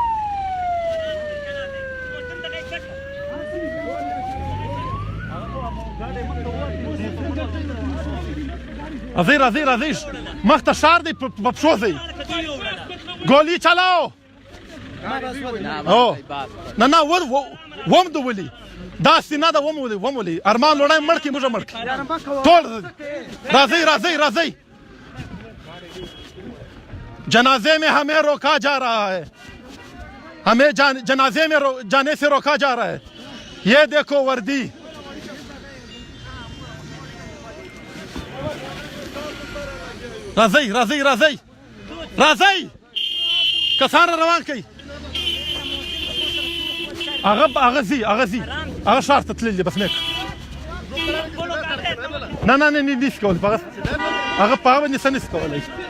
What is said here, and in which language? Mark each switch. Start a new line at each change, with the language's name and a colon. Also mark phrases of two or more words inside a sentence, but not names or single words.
Pashto: راځئ راځئ راځئ مخ ته شار دی په پښو ځئ ګولي چلاو نه نه وم د ولي داسې نه ده ومولي ارمان لوړی مړ کړي موږ مړ کړي ټول راځئ راځئ راځئ
Urdu: جنازے میں ہمیں روکا جا رہا ہے ہمیں جنازے میں جانے سے روکا جا رہا ہے یہ دیکھو وردی
Pashto: راځئ راځئ راځئ راځئ کسان روان کړئ هغه ځي هغه ښار ته تللي بس نیک نه نه نه نشي کولی هغه په هغه باندې څه نشي کولی